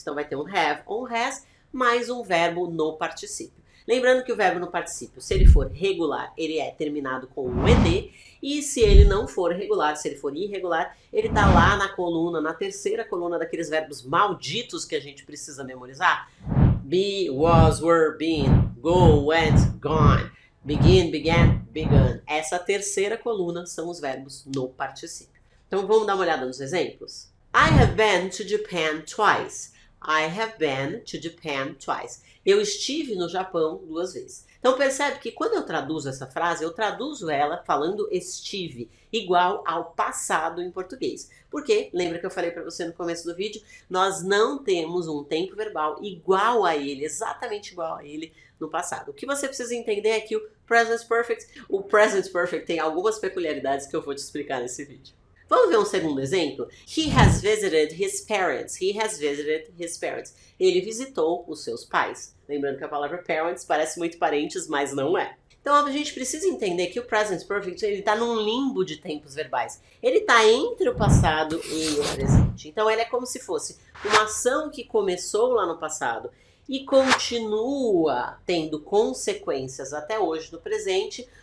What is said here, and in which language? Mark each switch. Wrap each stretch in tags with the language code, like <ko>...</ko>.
<pt>Então vai ter um have ou um has, mais um verbo no particípio. Lembrando que o verbo no particípio, se ele for regular, ele é terminado com um ed, e se ele não for regular, se ele for irregular, ele tá lá na coluna, na terceira coluna daqueles verbos malditos que a gente precisa memorizar.</pt> <en>Be, was, were, been, go, went, gone, begin, began, begun.</en> <pt>Essa terceira coluna são os verbos no particípio. Então vamos dar uma olhada nos exemplos?</pt> <en>I have been to Japan twice. I have been to Japan twice.</en> <pt>Eu estive no Japão 2 vezes. Então percebe que quando eu traduzo essa frase, eu traduzo ela falando estive, igual ao passado em português. Porque, lembra que eu falei para você no começo do vídeo, nós não temos um tempo verbal igual a ele, exatamente igual a ele no passado. O que você precisa entender é que o Present Perfect tem algumas peculiaridades que eu vou te explicar nesse vídeo. Vamos ver um segundo exemplo?</pt> <en>He has visited his parents. He has visited his parents.</en> <pt>Ele visitou os seus pais. Lembrando que a palavra parents parece muito parentes, mas não é. Então a gente precisa entender que o Present Perfect ele está num limbo de tempos verbais. Ele está entre o passado e o presente. Então ele é como se fosse uma ação que começou lá no passado e continua tendo consequências até hoje no presente.</pt>